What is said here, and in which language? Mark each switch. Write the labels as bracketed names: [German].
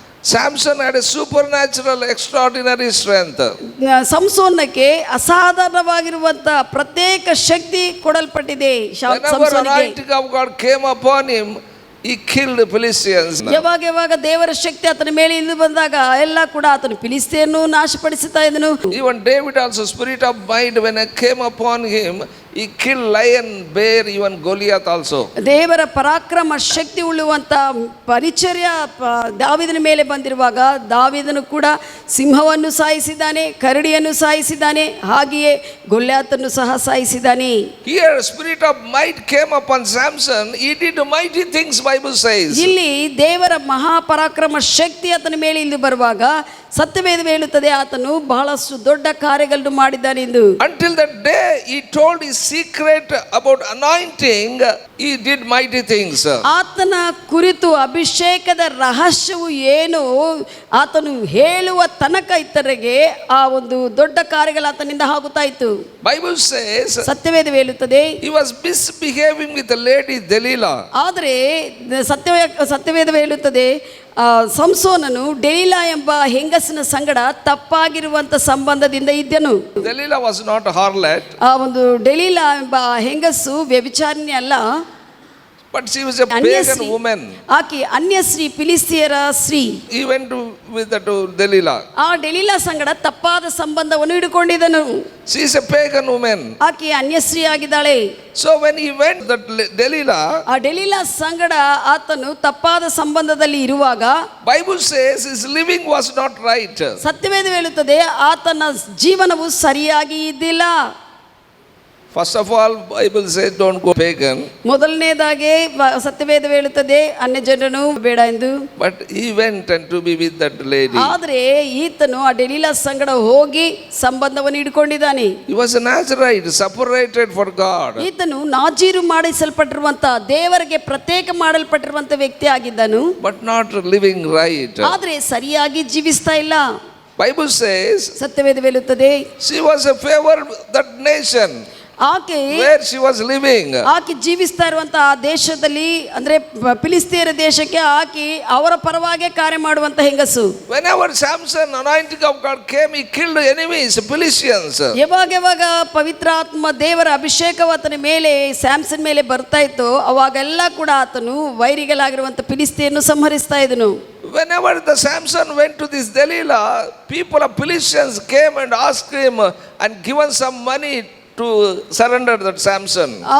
[English] Samson had a supernatural extraordinary strength. [Kannada] ಸಂಸೋನಕ್ಕೆ ಅಸಾಧಾರಣವಾಗಿರುವಂತ ಪ್ರತ್ಯೇಕ ಶಕ್ತಿ ಕೊಡಲ್ಪಟ್ಟಿದೆ. [English] Whenever anointing of God came upon him, he killed Philistines. [Kannada] ಯಾವಾಗ ದೇವರ ಶಕ್ತಿ ಆತನ ಮೇಲೆ ಇಳಿದು ಬಂದಾಗ ಎಲ್ಲ ಕೂಡ ಆತನು ಫಿಲಿಸ್ತಿಯರನ್ನು ನಾಶಪಡಿಸುತ್ತಾ ಇದ್ದನು. [English] Even David also, spirit of might when it came upon him, He killed lion, bear, even Goliath also. [Kannada] ದೇವರ ಪರಾಕ್ರಮ ಶಕ್ತಿ ಉಳ್ಳುವಂತ ಪರಿಚರ್ಯ ದಾವೀದನ ಮೇಲೆ ಬಂದಿರುವಾಗ ದಾವೀದನು ಕೂಡ ಸಿಂಹವನ್ನು ಸಾಯಿಸಿದ್ದಾನೆ, ಕರಡಿಯನ್ನು ಸಾಯಿಸಿದ್ದಾನೆ, ಹಾಗೆಯೇ ಗೊಲ್ಯಾತನ್ನು ಸಹ ಸಾಯಿಸಿದ್ದಾನೆ. [English] Here spirit of might came upon Samson. He did mighty things, Bible says. [Kannada] ಇಲ್ಲಿ ದೇವರ ಮಹಾಪರಾಕ್ರಮ ಶಕ್ತಿ ಆತನ ಮೇಲೆ ಇಲ್ಲಿ ಬರುವಾಗ ಸತ್ಯವೇದ ಹೇಳುತ್ತದೆ ಆತನು ಬಹಳಷ್ಟು ದೊಡ್ಡ ಕಾರ್ಯಗಳನ್ನು ಮಾಡಿದ್ದಾನೆ ಎಂದು. [English] Until that day he told his secret about anointing, he did mighty things. [Kannada] ಆತನ ಕುರಿತು ಅಭಿಷೇಕದ ರಹಸ್ಯವು ಏನು ಆತನು ಹೇಳುವ ತನಕ ಇತರರಿಗೆ ಆ ಒಂದು ದೊಡ್ಡ ಕಾರ್ಯಗಳು ಆತನಿಂದ ಆಗುತ್ತಾ ಇತ್ತು. [English] Bible says [Kannada] ಸತ್ಯವೇದ ಹೇಳುತ್ತದೆ [English] he was misbehaving with the lady Delilah. [Kannada] ಆದರೆ ಸತ್ಯವೇದ ಹೇಳುತ್ತದೆ ಸಂಸೋನನು ಡೆಲಿಲಾ ಎಂಬ ಹೆಂಗಸಿನ ಸಂಗಡ ತಪ್ಪಾಗಿರುವಂತ ಸಂಬಂಧದಿಂದ ಇದ್ದನು. [English] Delilah was not a harlot. [Kannada] ಆ ಒಂದು ಡೆಲಿಲಾ ಎಂಬ ಹೆಂಗಸು ವ್ಯಭಿಚಾರಿಣಿ ಅಲ್ಲ, [English] but she was a pagan woman. [Kannada] ಆಕೆ ಅನ್ಯ ಸ್ತ್ರೀ, ಫಿಲಿಸ್ತಿಯರ ಸ್ತ್ರೀ. [English] He went with to Delilah. [Kannada] ಆ ಡೆಲಿಲಾ ಸಂಗಡ ತಪ್ಪಾದ ಸಂಬಂಧವನ್ನು ಹಿಡಿಕೊಂಡಿದ್ದನು. [English] She is a pagan woman. [Kannada] ಆಕೆ ಅನ್ಯ ಸ್ತ್ರೀ ಆಗಿದ್ದಾಳೆ. [English] So when he went that Delilah, [Kannada] ಆ ಡೆಲಿಲಾ ಸಂಗಡ ಆತನು ತಪ್ಪಾದ ಸಂಬಂಧದಲ್ಲಿ ಇರುವಾಗ [English] Bible says his living was not right. [Kannada] ಸತ್ಯವೇದ ಹೇಳುತ್ತದೆ ಆತನ ಜೀವನವು ಸರಿಯಾಗಿ ಇದ್ದಿಲ್ಲ. [English] First of all, Bible says don't go pagan. [Kannada] ಮೊದಲನೇದಾಗಿ ಸತ್ಯವೇದ ಹೇಳುತ್ತದೆ ಅನ್ಯ ಜನನು ಬೇಡ ಎಂದು. [English] But he went and to be with that lady. [Kannada] ಆದರೆ ಈತನು ಆ ಡೆಲಿಲಾ ಸಂಗಡ ಹೋಗಿ ಸಂಬಂಧವನ್ನು ಹಿಡ್ಕೊಂಡಿದ್ದಾನೆ. [English] He was a Nazarite, separated for God. [Kannada] ಈತನು ನಾಜೀರು ಮಾಡಿಸಲ್ಪಟ್ಟಿರುವಂತ ದೇವರಿಗೆ ಪ್ರತ್ಯೇಕ ಮಾಡಲ್ಪಟ್ಟಿರುವಂತ ವ್ಯಕ್ತಿ ಆಗಿದ್ದನು. [English] But not living right. [Kannada] ಆದರೆ ಸರಿಯಾಗಿ ಜೀವಿಸ್ತಾ ಇಲ್ಲ. [English] Bible says [Kannada] ಸತ್ಯವೇದ ಹೇಳುತ್ತದೆ [English] she was a favor that nation [Kannada] ಆಕೆ [English] where she was living. [Kannada] ಆಕೆ ಜೀವಿಸ್ತಾ ಇರುವಂತಹ ಆ ದೇಶದಲ್ಲಿ ಅಂದ್ರೆ ಫಿಲಿಸ್ತೀಯರ ದೇಶಕ್ಕೆ ಆಕೆ ಅವರ ಪರವಾಗಿ ಕಾರ್ಯ ಮಾಡುವಂತ ಹೆಂಗಸು. [English] Whenever Samson, anointing of God, came, he killed enemies, Philistines. [Kannada] ಯಾವಾಗ ಪವಿತ್ರಾತ್ಮ ದೇವರ ಅಭಿಷೇಕವು ಆತನ ಮೇಲೆ ಸ್ಯಾಮ್ಸನ್ ಮೇಲೆ ಬರ್ತಾ ಇತ್ತು ಅವಾಗೆಲ್ಲ ಕೂಡ ಆತನು ವೈರಿಗಳಾಗಿರುವಂತ ಫಿಲಿಸ್ತೀಯರನ್ನು ಸಂಹರಿಸ್ತಾ ಇದ್ದನು. [English] Whenever the Samson went to this Delilah, people of Philistines came and asked him and given some money to surrender that Samson.